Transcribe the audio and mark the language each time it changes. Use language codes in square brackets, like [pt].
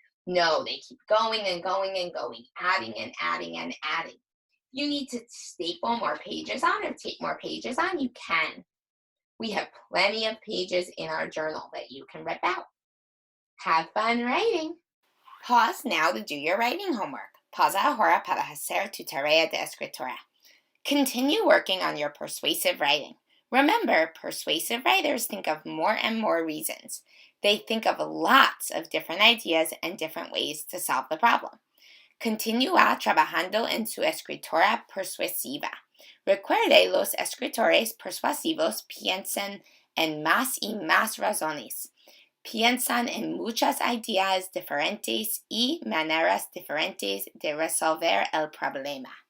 [en] No, they keep going and going and going, adding and adding and adding. You need to staple more pages on or take more pages on, you can. We have plenty of pages in our journal that you can rip out. Have fun writing. Pause now to do your writing homework. [es] Pausa ahora para hacer tu tarea de escritura. [en] Continue working on your persuasive writing. Remember, persuasive writers think of more and more reasons. They think of lots of different ideas and different ways to solve the problem. [es] Continúa trabajando en su escritura persuasiva. Recuerde, los escritores persuasivos piensan en más y más razones. Piensan en muchas ideas diferentes y maneras diferentes de resolver el problema.